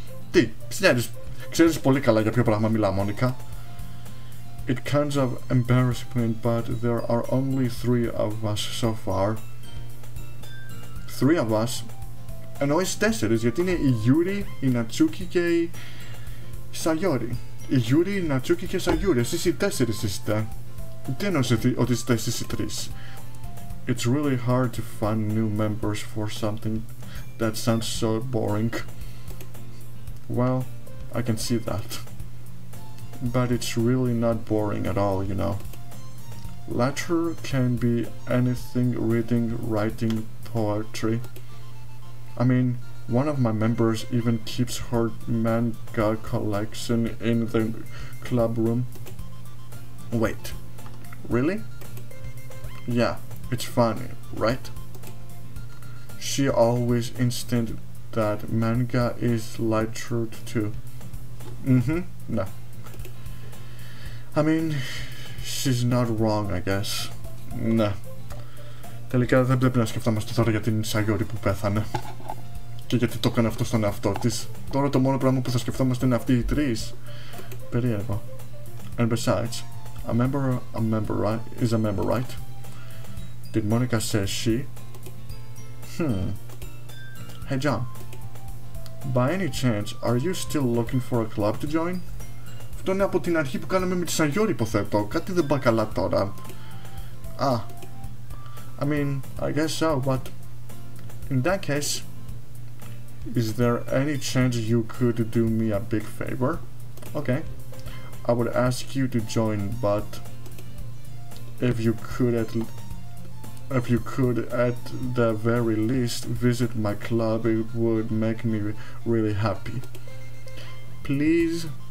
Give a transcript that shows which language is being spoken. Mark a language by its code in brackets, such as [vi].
[el] Τι, ξέρεις πολύ καλά για ποιο πράγμα μιλά, Μόνικα. [en] It kinds of embarrassing, but there are only 3 of us so far. 3 of us? [el] Εννοείς 4, γιατί είναι η Yuri, η Natsuki και η sayori. Η Yuri, η Natsuki και η sayori. Εσείς οι 4 είστε. Τι εννοείς ότι είστε εσείς οι 3? [en] It's really hard to find new members for something that sounds so boring. Well, I can see that. But it's really not boring at all, you know. Literature can be anything: reading, writing, poetry. I mean, one of my members even keeps her manga collection in the club room. Wait, really? Yeah, it's funny, right? She always insisted that manga is literature too. No. I mean, she's not wrong, I guess. [el] Ναι. Τελικά δεν πρέπει να σκεφτόμαστε τώρα για την sayori που πέθανε. Και γιατί το έκανε αυτό στον εαυτό της. Τώρα το μόνο πράγμα που θα σκεφτόμαστε είναι αυτοί οι 3. Περίεργο. [en] And besides, a member right, is a member, right? Did Monica say she? Hey John, by any chance, are you still looking for a club to join? [el] Αυτό είναι από την αρχή που κάναμε με τη sayori, υποθέτω. Κάτι δεν πάει καλά τώρα. [en] I mean, I guess so, but in that case, is there any chance you could do me a big favor? Okay, I would ask you to join, but if you could at the very least visit my club, it would make me really happy. Please?